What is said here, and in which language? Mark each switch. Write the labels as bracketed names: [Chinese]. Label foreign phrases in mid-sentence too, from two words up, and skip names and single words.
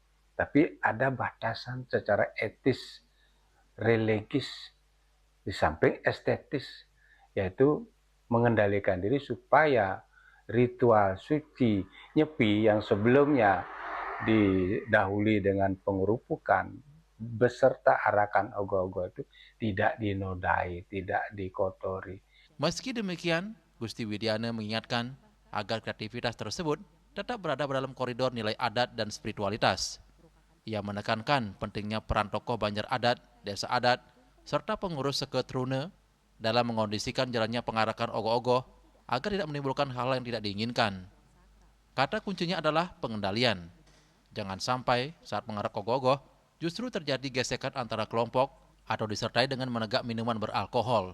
[Indonesian] Tapi ada batasan secara etis, religis, di samping estetis, yaitu mengendalikan diri supaya ritual suci Nyepi yang sebelumnya didahului dengan pengerupukan beserta arakan ogoh-ogoh itu tidak dinodai, tidak dikotori. Meski demikian, Gusti Widiana mengingatkan agar kreativitas tersebut tetap berada dalam koridor nilai adat dan spiritualitas. Ia menekankan pentingnya peran tokoh Banjar adat, desa adat, serta pengurus seketrune dalam mengondisikan jalannya pengarakan ogoh-ogoh agar tidak menimbulkan hal yang tidak diinginkan. Kata kuncinya adalah pengendalian. Jangan sampai saat mengarak ogoh-ogoh justru terjadi gesekan antara kelompok atau disertai dengan menegak minuman beralkohol.